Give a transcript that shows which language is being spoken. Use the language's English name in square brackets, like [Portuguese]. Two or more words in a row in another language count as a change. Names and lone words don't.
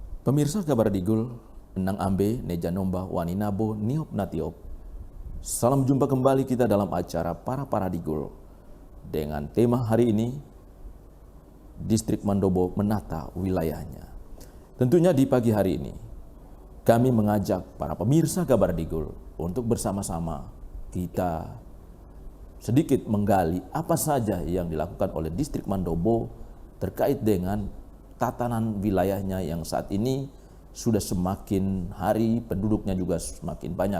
[Indonesian] Pemirsa kabar Digul, [Mandobo Atas] Enang Ambe, Neja Nomba, Waninabo, Niop Natiop. [Indonesian] Salam jumpa kembali kita dalam acara Para Digul. Dengan tema hari ini, Distrik Mandobo menata wilayahnya. Tentunya di pagi hari ini, kami mengajak para pemirsa kabar Digul untuk bersama-sama kita sedikit menggali apa saja yang dilakukan oleh Distrik Mandobo terkait dengan tatanan wilayahnya yang saat ini sudah semakin hari penduduknya juga semakin banyak.